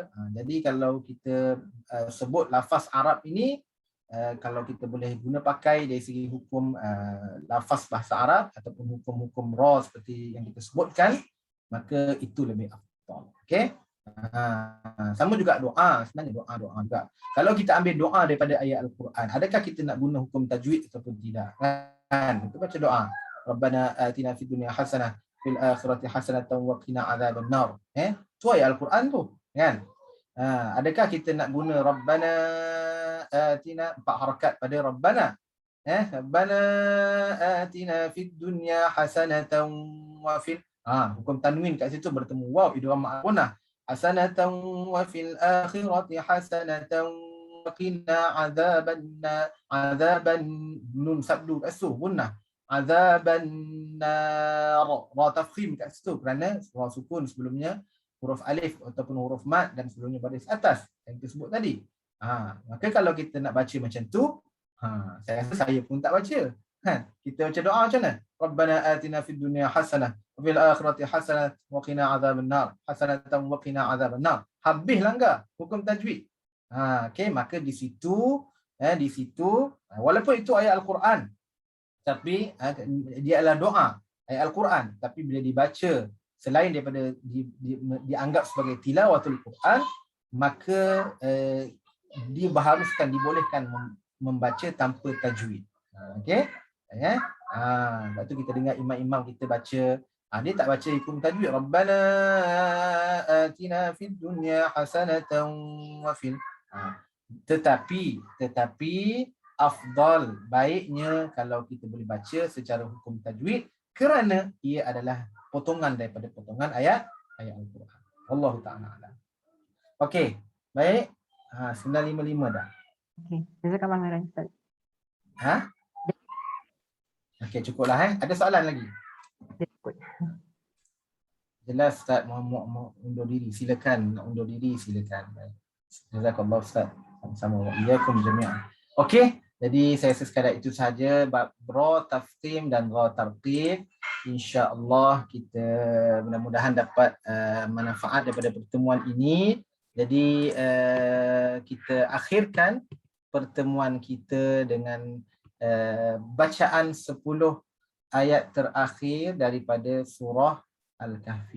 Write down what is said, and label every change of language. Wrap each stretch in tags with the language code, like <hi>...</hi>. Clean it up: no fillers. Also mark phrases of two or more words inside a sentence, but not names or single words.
<ms>Jadi kalau kita sebut lafaz Arab ini, kalau kita boleh guna pakai dari segi hukum lafaz bahasa Arab ataupun hukum-hukum Ra seperti yang kita sebutkan, maka itu lebih afdal. Okey. Sama juga doa, sebenarnya doa juga. Kalau kita ambil doa daripada ayat Al-Quran, adakah kita nak guna hukum tajwid ataupun tidak? Kan? Kita baca doa.</ms> <ar>ربنا آتنا في الدنيا حسنة في الآخرة حسنة وقنا عذاب النار.</ar> <ms>Tu ayat Al-Quran tu, kan? Adakah kita nak guna</ms> <ar>ربنا آتنا</ar> <ms>4 harakat pada Rabbana?</ms> <ar>ربنا آتنا في الدنيا حسنة وفي</ar> <ms>hukum tanwin kat situ bertemu waw idgham ma'runah.</ms> <ar>حسنة وفي الآخرة حسنة وقنا عذاب</ar> <ms>nun sabdu kat situ gunnah.</ms> <ar>عذاب النار,</ar> <ms>Ra tafkhim kat situ kerana Ra sukun sebelumnya huruf alif ataupun huruf mad dan sebelumnya baris atas yang kita sebut tadi. Maka kalau kita nak baca macam tu, saya rasa saya pun tak baca. Kan? Kita baca doa macam mana?</ms> <ar>ربنا آتنا في الدنيا حسنة وفي الآخرة حسنة وقنا عذاب النار. حسنة وقنا عذاب النار.</ar> <ms>Habis langgar hukum tajwid. Okey, maka di situ walaupun itu ayat Al-Quran, tapi dia adalah doa ayat Al-Quran, tapi bila dibaca selain daripada dianggap sebagai</ms> <ar>تلاوة القرآن,</ar> <ms>maka dibolehkan membaca tanpa tajwid. Okey? Lepas tu kita dengar imam-imam kita baca, dia tak baca hukum tajwid.</ms> <ar>ربنا آتنا في الدنيا حسنة وفي.</ar> <ms>Tetapi afdal, baiknya kalau kita boleh baca secara hukum tajwid kerana ia adalah potongan daripada potongan ayat Al-Quran.</ms> <ar>والله تعالى أعلم.</ar> <ms>Okey, baik. 9:55 dah. Okey,</ms> <ar>جزاك الله خيرا</ar> <ms>Ustaz. Okey, cukuplah Ada soalan lagi? Jelas Ustaz mau undur diri. Silakan nak undur diri, silakan. Baik. Jazakallah Ustaz. Sama-sama</ms> <ar>وإياكم جميعا.</ar> <ms>Okey, jadi saya rasa sekadar itu sahaja bab Ra tafkhim dan Ra tartib. Insya-Allah kita mudah-mudahan dapat manfaat daripada pertemuan ini. Jadi kita akhirkan pertemuan kita dengan bacaan 10 ayat terakhir daripada surah Al-Kahfi.</ms>